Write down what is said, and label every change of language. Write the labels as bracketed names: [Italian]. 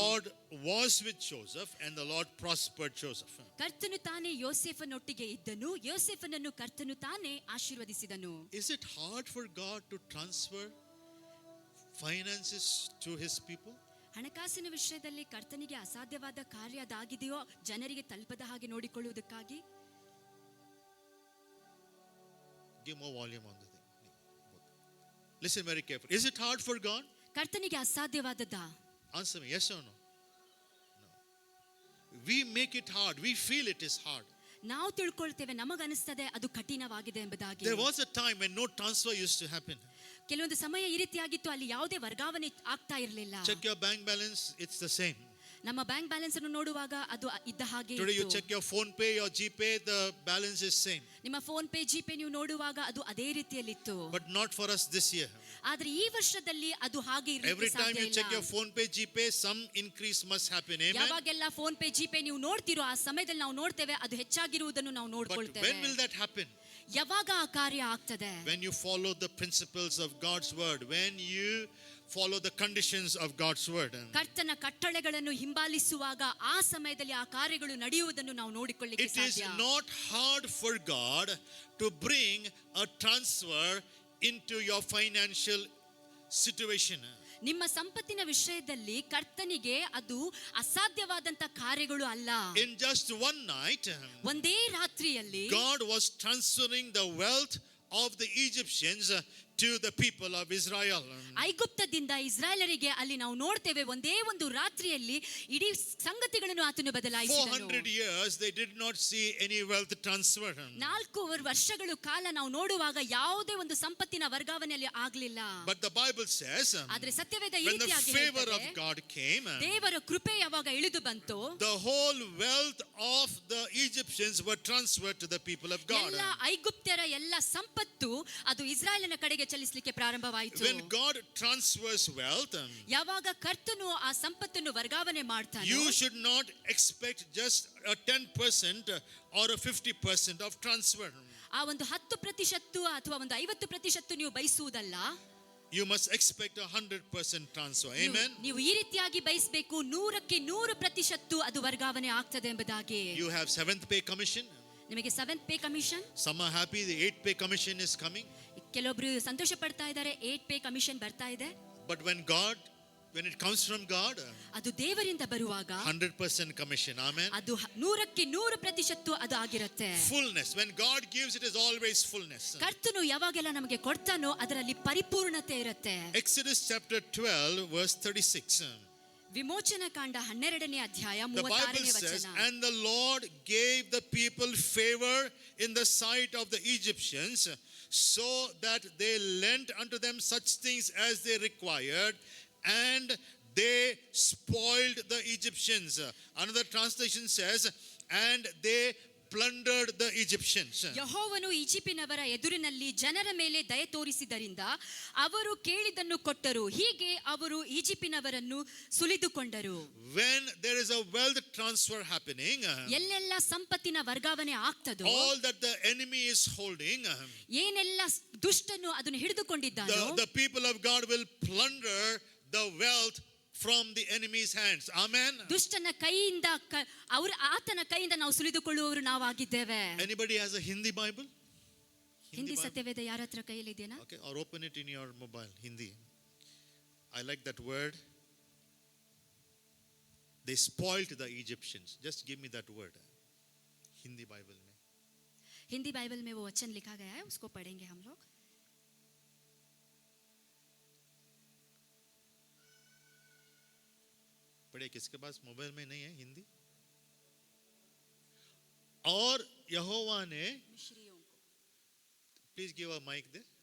[English] Lord was with Joseph and the Lord prospered Joseph. [Kannada] ಕರ್ತನು ತಾನೇ ಯೋಸೇಫನೊಟ್ಟಿಗೆ ಇದ್ದನು, ಯೋಸೇಫನನ್ನು ಕರ್ತನು ತಾನೇ ಆಶೀರ್ವದಿಸಿದನು. [English] Is it hard for God to transfer finances to his people? [Kannada] ಹಣಕಾಸಿನ ವಿಷಯದಲ್ಲಿ ಕರ್ತನಿಗೆ ಅಸಾಧ್ಯವಾದ ಕಾರ್ಯ ಅದಾಗಿದೆಯೋ ಜನರಿಗೆ ತಲುಪದ ಹಾಗೆ ನೋಡಿಕೊಳ್ಳುವುದಕ್ಕಾಗಿ? [English] Give more volume on the thing. Listen very carefully. Is it hard for God? [Kannada] ಕರ್ತನಿಗೆ ಅಸಾಧ್ಯವಾದದ್ದಾ? [English] Answer me, yes or no? No. We make it hard. We feel it is hard. [Kannada] ನಾವು ತಿಳ್ಕೊಳ್ತೇವೆ, ನಮಗನಿಸ್ತದೆ ಅದು ಕಠಿಣವಾಗಿದೆ ಎಂಬುದಾಗಿ. [English] There was a time when no transfer used to happen. [Kannada] ಕೆಲವೊಂದು ಸಮಯ ಈ ರೀತಿಯಾಗಿತ್ತು, ಅಲ್ಲಿ ಯಾವುದೇ ವರ್ಗಾವಣೆ ಆಗ್ತಾ ಇರಲಿಲ್ಲ. [English] Check your bank balance, it's the same. [Kannada] ನಮ್ಮ ಬ್ಯಾಂಕ್ ಬ್ಯಾಲೆನ್ಸ್ ಅನ್ನು ನೋಡುವಾಗ ಅದು ಇದ್ದ ಹಾಗೆ [English] Today you [Kannada] ಇತ್ತು. [English] check your phone pay, your GPay, the balance is same. [Kannada] ನಿಮ್ಮ ಫೋನ್ ಪೇ ಜಿಪೇ ನೀವು ನೋಡುವಾಗ ಅದು ಅದೇ ರೀತಿಯಲ್ಲಿತ್ತು. [English] But not for us this year. [Kannada] ಆದ್ರೆ ಈ ವರ್ಷದಲ್ಲಿ ಅದು ಹಾಗೆ [English] Every [Kannada] ಇರಲಿಕ್ಕೆ [English] time [Kannada] ಸಾಧ್ಯ [English] you check your [Kannada] ಇಲ್ಲ. [English] phone pay, GPay, some increase must happen. Amen. [Kannada] ಯಾವಾಗೆಲ್ಲ phone pay GPay ನೀವು ನೋಡ್ತಿರೋ ಆ ಸಮಯದಲ್ಲಿ ನಾವು ನೋಡ್ತೇವೆ ಅದು ಹೆಚ್ಚಾಗಿರುವುದನ್ನು ನಾವು [English] But [Kannada] ನೋಡ್ಕೊಳ್ತೇವೆ. [English] when will that happen? [Kannada] ಯಾವಾಗ ಆ ಕಾರ್ಯ ಆಗ್ತದೆ? [English] When you follow the principles of God's word, when you follow the conditions of God's word. [Kannada] ಕರ್ತನ ಕಟ್ಟಳೆಗಳನ್ನು ಹಿಂಬಾಲಿಸುವಾಗ ಆ ಸಮಯದಲ್ಲಿ ಆ ಕಾರ್ಯಗಳು ನಡೆಯುವುದನ್ನು ನಾವು ನೋಡಿಕೊಳ್ಳಿಕ್ಕೆ [English] It is [Kannada] ಸಾಧ್ಯ. [English] not hard for God to bring a transfer into your financial situation. [Kannada] ನಿಮ್ಮ ಸಂಪತ್ತಿನ ವಿಷಯದಲ್ಲಿ ಕರ್ತನಿಗೆ ಅದು ಅಸಾಧ್ಯವಾದಂತ ಕಾರ್ಯಗಳು ಅಲ್ಲ. [English] In just one night, [Kannada] ಒಂದೇ ರಾತ್ರಿಯಲ್ಲಿ [English] God was transferring the wealth of the Egyptians to the people of Israel. [Kannada] ಐಗುಪ್ತದಿಂದ ಇಸ್ರಾಯೇಲರಿಗೆ ಅಲ್ಲಿ ನಾವು ನೋಡ್ತೇವೆ ಒಂದೇ ಒಂದು ರಾತ್ರಿಯಲ್ಲಿ ಇಡೀ ಸಂಗತಿಗಳನ್ನು ಆತನು ಬದಲಾಯಿಸಿದನು. [English] 400 years they did not see any wealth transfer. [Kannada] 4 ವರ್ಷಗಳು ಕಾಲ ನಾವು ನೋಡುವಾಗ ಯಾವುದೇ ಒಂದು ಸಂಪತ್ತಿನ ವರ್ಗಾವಣೆಯಲ್ಲಿ ಆಗಲಿಲ್ಲ. [English] But the Bible says, [Kannada] ಆದ್ರೆ ಸತ್ಯವೇದ ಈ [English] when the [Kannada] ರೀತಿಯಾಗಿ [English] favor of [Kannada] ಹೇಳ್ತದೆ, [English] God came, [Kannada] ದೇವರ ಕೃಪೆ ಯಾವಾಗ ಇಳಿದು ಬಂತು, [English] the whole wealth of the Egyptians were transferred to the people of God. [Kannada] ಎಲ್ಲ ಐಗುಪ್ತ್ಯರ ಎಲ್ಲ ಸಂಪತ್ತು ಅದು ಇಸ್ರಾಯೇಲಿನ ಕಡೆಗೆ ಚಲಿಸಲಿಕ್ಕೆ ಪ್ರಾರಂಭವಾಯಿತು. [English] When God transfers wealth, [Kannada] ಯಾವಾಗ ಕರ್ತನು ಆ ಸಂಪತ್ತನ್ನು ವರ್ಗಾವಣೆ ಮಾಡ್ತಾನೆ, [English] you should not expect just a 10% or a 50% of transfer. [Kannada] ಆ ಒಂದು 10% ಅಥವಾ ಒಂದು 50% ನೀವು ಬಯಸುವುದಲ್ಲ. [English] You must expect a 100% transfer. Amen. [Kannada] ನೀವು ಈ ರೀತಿಯಾಗಿ ಬಯಸಬೇಕು, 100% ಅದು ವರ್ಗಾವಣೆ ಆಗ್ತದೆ ಎಂಬುದಾಗಿ. [English] You have 7th pay commission. [Kannada] ನಿಮಗೆ 7th pay commission. [English] Some are happy the 8th pay commission is coming. [Kannada] ಕೆಲವೊಬ್ರು ಸಂತೋಷ ಪಡ್ತಾ ಇದ್ದಾರೆ, 8th ಪೇ ಕಮಿಷನ್ ಬರ್ತಾ ಇದೆ. [English] But when it comes from God, [Kannada] ಅದು ದೇವರಿಂದ ಬರುವಾಗ [English] 100% commission. Amen. [Kannada] ಅದು 100% ಅದು ಆಗಿರುತ್ತೆ. [English] Fullness. When God gives, it is always fullness. [Kannada] ಕರ್ತನು ಯಾವಾಗೆಲ್ಲ ನಮಗೆ ಕೊಡ್ತಾನೋ ಅದರಲ್ಲಿ ಪರಿಪೂರ್ಣತೆ ಇರುತ್ತೆ. [English] Exodus chapter 12 verse 36. [Kannada] ವಿಮೋಚನ ಕಾಂಡ 12ನೇ ಅಧ್ಯಾಯ [English] The Bible [Kannada] 36ನೇ [English] says, [Kannada] ವಚನ. [English] and the Lord gave the people favor in the sight of the Egyptians, so that they lent unto them such things as they required, and they spoiled the Egyptians. Another translation says, and they plundered the Egyptians. [Kannada] ಯೆಹೋವನು ಈಜಿಪ್ಟಿನವರ ಎದುರಿನಲ್ಲಿ ಜನರ ಮೇಲೆ ದಯೆ ತೋರಿಸಿದರಿಂದ ಅವರು ಕೇಳಿದ್ದನ್ನು ಕೊಟ್ಟರು, ಹೀಗೆ ಅವರು ಈಜಿಪ್ಟಿನವರನ್ನು ಸುಲಿದುಕೊಂಡರು. [English] When there is a wealth transfer happening, [Kannada] ಎಲ್ಲೆಲ್ಲ ಸಂಪತ್ತಿನ ವರ್ಗಾವಣೆ ಆಗ್ತದೋ, [English] all that the enemy is holding, [Kannada] ಏನೆಲ್ಲ ದುಷ್ಟನು ಅದನ್ನು ಹಿಡಿದುಕೊಂಡಿದ್ದಾನೋ, [English] the people of God will plunder the wealth from the enemy's hands. Amen. [Kannada] ದುಷ್ಟನ ಕೈಯಿಂದ ಆತನ ಕೈಯಿಂದ ನಾವು ಸುಲಿದುಕೊಳ್ಳುವವರು ನಾವಾಗಿದ್ದೇವೆ. [English] Anybody has a Hindi Bible? [Kannada] Hindi ಸತ್ಯವೇದ ಯಾರ ಹತ್ರ ಕೈಯಲ್ಲಿ ಇದೆಯಾ? [English] Okay, or open it in your mobile. Hindi. I like that word. They spoiled the Egyptians. Just give me that word. Hindi Bible में. [Hindi] Hindi Bible में वो वचन लिखा गया है, उसको पढ़ेंगे हम लोग. पढ़े, किसके पास मोबाइल में नहीं है हिंदी? और यहोवा ने, [English] please give a mic [Hindi] दे.